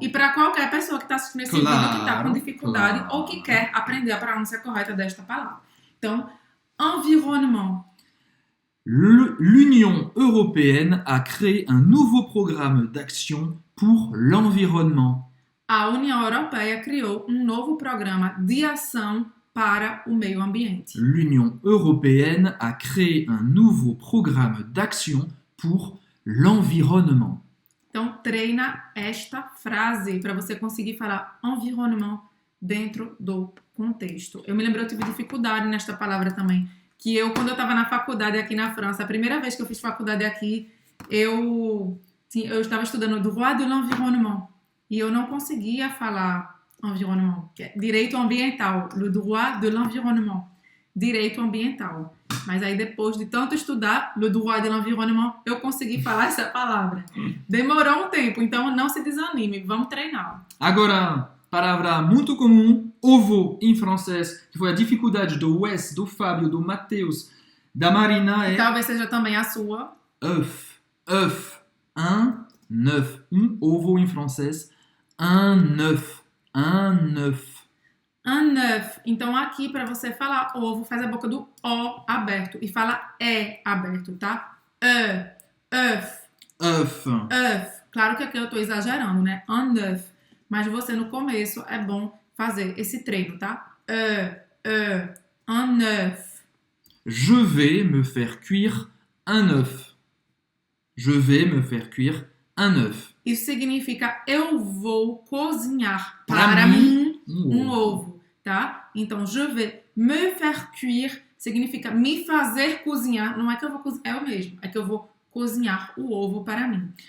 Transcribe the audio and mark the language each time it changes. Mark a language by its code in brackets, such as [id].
[pt] E para qualquer pessoa que está assistindo esse vídeo que está com dificuldade ou que quer aprender a pronúncia correta desta palavra. Então, environnement. [fr] L'Union européenne a créé un nouveau programme d'action pour l'environnement. [pt] A União Europeia criou um novo programa de ação para o meio ambiente. [fr] L'Union européenne a créé un nouveau programme d'action pour l'environnement. [pt] Então, treina esta frase para você conseguir falar environnement dentro do contexto. Eu me lembro, eu tive dificuldade nesta palavra também. Que eu, quando eu estava na faculdade aqui na França, a primeira vez que eu fiz faculdade aqui, eu estava estudando droit de l'environnement. E eu não conseguia falar environnement, que é direito ambiental, le droit de l'environnement, direito ambiental. Mas aí depois de tanto estudar le droit de l'environnement, eu consegui falar essa palavra. Demorou um tempo, então não se desanime, vamos treinar. Agora, palavra muito comum, ovo em francês, que foi a dificuldade do Wes, do Fábio, do Matheus, da Marina é... Talvez seja também a sua. [fr] Œuf, œuf, un œuf, [pt] ovo em francês, [fr] un œuf, un œuf. Un œuf. [pt] Então aqui para você falar ovo, faz a boca do O aberto e fala E aberto, tá? [fr] Œuf. Œuf. Œuf. [pt] Claro que aqui eu tô exagerando, né? [fr] Un œuf. [pt] Mas você no começo é bom fazer esse treino, tá? [fr] Un œuf. Je vais me faire cuire un œuf. Je vais me faire cuire un œuf. [pt] Isso significa eu vou cozinhar Para para mim, mim um ovo, tá? Então, [fr] je vais me faire cuire [pt] significa me fazer cozinhar. Não é que eu vou cozinhar, é eu mesmo. É que eu vou cozinhar o ovo para mim.